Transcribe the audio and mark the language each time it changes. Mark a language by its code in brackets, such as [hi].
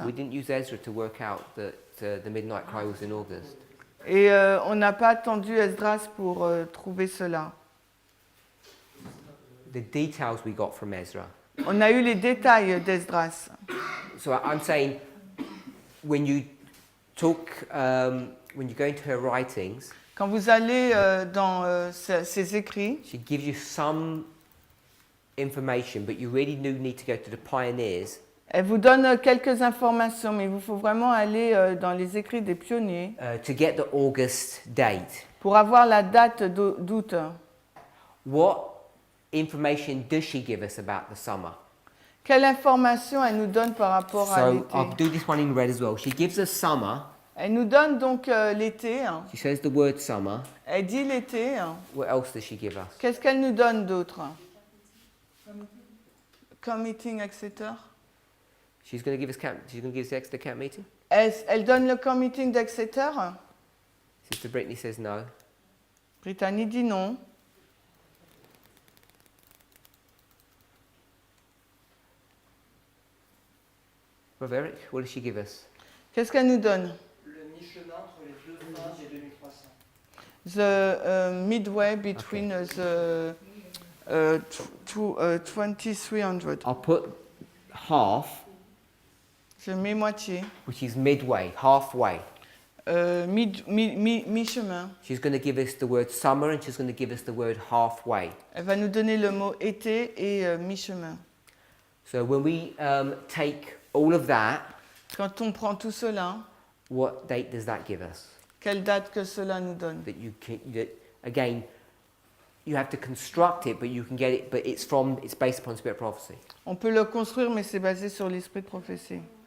[en] We didn't use Ezra to work out that the midnight cry was in August. [fr] Et on n'a pas attendu Esdras pour trouver cela. [en] The details we got from Ezra. [fr] On a eu les détails d'Esdras. [en] So I'm saying, when you talk, when you go into her writings, [fr] Quand vous allez dans ses écrits, [en] she gives you some information, but you really do need to go to the pioneers [fr] elle vous donne quelques informations, mais il vous faut vraiment aller dans les écrits des pionniers [en] to get the August date. [fr] pour avoir la date d'août. [en] What information does she give us about the summer? [fr] Quelle information elle nous donne par rapport à [en] So [fr] l'été? [en] I'll do this one in red as well. She gives us summer. [fr] Elle nous donne donc l'été. Hein. [en] She says the word summer. [fr] Elle dit l'été. Hein. [en] What else does she give us? [fr] Qu'est-ce qu'elle nous donne d'autre? [en] Camp meeting, etc. She's going to give us the extra camp meeting. [fr] Elle donne le camp meeting d'Exeter. [en] Sister Brittany says no. [fr] Brittany dit non. [en] Brother Eric, what does she give us? [fr] Qu'est-ce qu'elle nous donne? Le mi-chemin entre les deux phases des 2300. [en] The midway between the 2300. I'll put half, [fr] Je mets moitié. [en] which is midway, halfway. [fr] Mi-chemin. [en] She's going to give us the word summer and she's going to give us the word halfway. [fr] Elle va nous donner le mot été et mi-chemin. [en] So when we take all of that, [fr] Quand on prend tout cela, [en] what date does that give us? [fr] quelle date que cela nous donne? [en] That again, you have to construct it, but you can get it. But it's based upon spirit prophecy. [fr] On peut le construire, mais c'est basé sur l'esprit de prophétie.